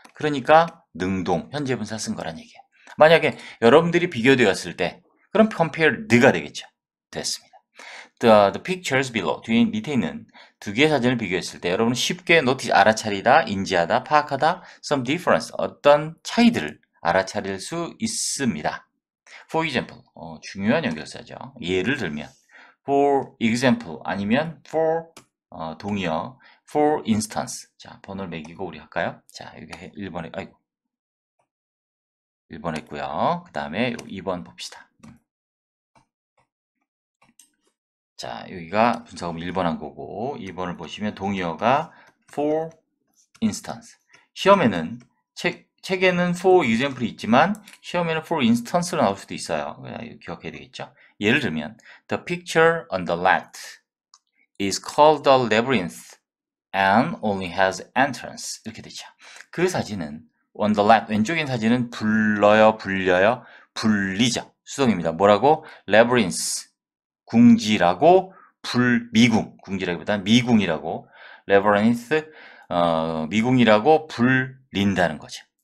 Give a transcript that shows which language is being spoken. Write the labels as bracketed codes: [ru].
[ko] 그러니까 능동, 현재 분사 쓴 거란 얘기예요. 만약에 여러분들이 비교되었을 때 그럼 compared가 되겠죠. 됐습니다. [en] The pictures below, [ko] 뒤에 밑에 있는 두 개의 사진을 비교했을 때 여러분은 쉽게 notice, 알아차리다, 인지하다, 파악하다, [en] some difference, [ko] 어떤 차이들을 알아차릴 수 있습니다. For example, 중요한 연결사죠. 예를 들면 [en] for example [ko] 아니면 for 동의어 [en] for instance. [ko] 자, 번호를 매기고 우리 할까요? 자, 여기 1번에 1번 했고요. 그 다음에 2번 봅시다. 자, 여기가 분사구문 1번 한 거고 2번을 보시면 동의어가 for instance. 시험에는 책에는 [en] for example [ko] 이 있지만 시험에는 [en] for instance [ko] 로 나올 수도 있어요. 기억해야 되겠죠? 예를 들면 [en] the picture on the left is called the labyrinth and only has entrance. [ko] 이렇게 되죠. 그 사진은 [en] on the left, [ko] 왼쪽인 사진은 불려요, 불리죠. 수동입니다. 뭐라고? labyrinth, 궁지라고 미궁, 궁지라기보다는 미궁이라고 labyrinth, 미궁이라고 불린다는 거죠.